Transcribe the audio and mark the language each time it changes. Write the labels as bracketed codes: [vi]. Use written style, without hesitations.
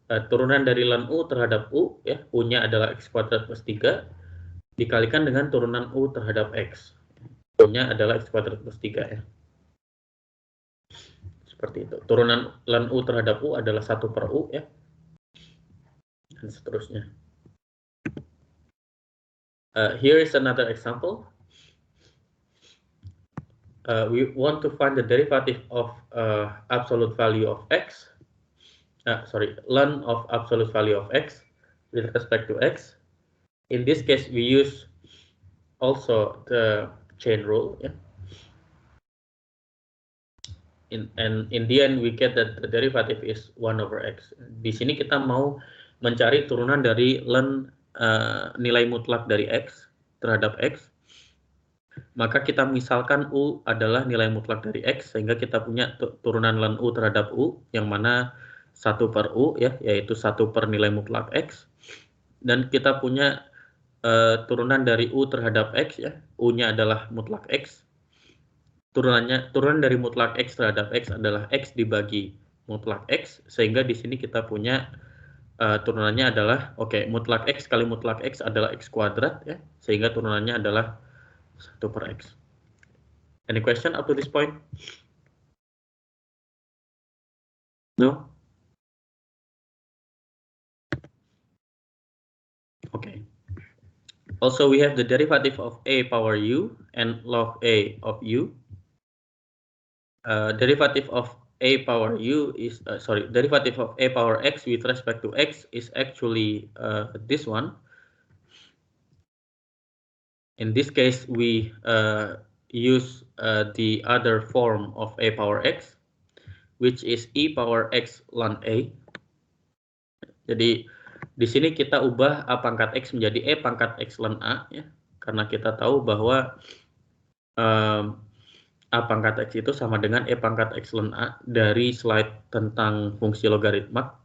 [id] Turunan dari ln u terhadap u ya, u-nya adalah x kuadrat plus 3 dikalikan dengan turunan u terhadap x. U-nya adalah x kuadrat plus 3 ya. Seperti itu. Turunan ln u terhadap u adalah 1 per u ya. Dan seterusnya. [en] Here is another example. We want to find the derivative of absolute value of x. Ln of absolute value of x with respect to x. In this case, we use also the chain rule. Yeah. And in the end, we get that the derivative is 1 over x. [id] Di sini kita mau mencari turunan dari ln nilai mutlak dari x terhadap x. Maka kita misalkan u adalah nilai mutlak dari x, sehingga kita punya turunan ln u terhadap u, yang mana 1 per u, ya, yaitu 1 per nilai mutlak x. Dan kita punya turunan dari u terhadap x, ya, u-nya adalah mutlak x. Turunan dari mutlak x terhadap x adalah x dibagi mutlak x, sehingga di sini kita punya turunannya adalah, mutlak x kali mutlak x adalah x kuadrat, ya, sehingga turunannya adalah 1 per x. [en] Any question up to this point? No? Okay. Also, we have the derivative of a power u and log a of u. Derivative of a power u is derivative of a power x with respect to x is actually this one. In this case, we use the other form of a power x, which is e power x ln a. [id] Jadi di sini kita ubah a pangkat x menjadi e pangkat x ln a, ya, karena kita tahu bahwa a pangkat x itu sama dengan e pangkat x ln a dari slide tentang fungsi logaritma.